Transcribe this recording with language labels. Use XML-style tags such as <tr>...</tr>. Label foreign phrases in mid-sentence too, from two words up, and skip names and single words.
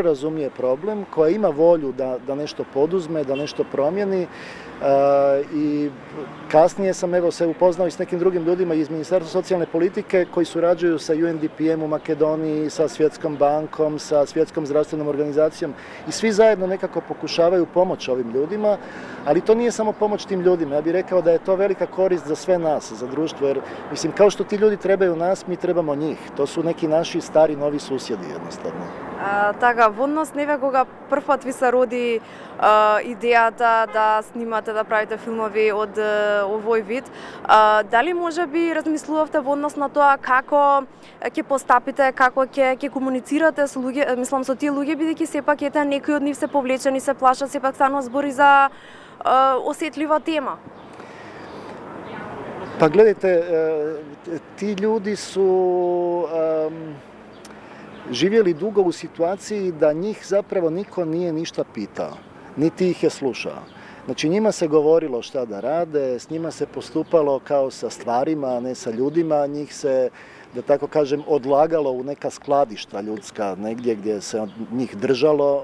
<hr>razumije problem, koja ima volju da nešto poduzme, da nešto promijeni i kasnije sam evo se upoznao i s nekim drugim ljudima iz Ministarstva socijalne politike koji surađuju sa UNDP-em u Makedoniji, sa Svjetskom bankom, sa Svjetskom zdravstvenom organizacijom i svi zajedno nekako pokušavaju pomoći ovim ljudima, ali to nije samo pomoć tim ljudima. Ja bih rekao da je to velika korist za sve nas, za društvo, jer mislim kao što ti ljudi trebaju nas, mi trebamo njih. To su neki naši stari novi susjedi jednostavno.</hr> <mk>Така, во однос неве кога прв пат ви се роди идејата да снимате, да правите филмови од овој вид, дали може би размислувавте во однос на тоа како ќе постапите, како ќе комуницирате со луѓе, мислам со тие луѓе, бидејќи сепак ете некои од нив се повлечени, се плашат, сепак станува збори за осетлива тема?</mk> <hr>Pa gledajte, ti ljudi su živjeli dugo u situaciji da njih zapravo niko nije ništa pitao, niti ih je slušao. Znači njima se govorilo šta da rade, s njima se postupalo kao sa stvarima, a ne sa ljudima, njih se, da tako kažem, odlagalo u neka skladišta ljudska, negdje gdje se njih držalo.</hr>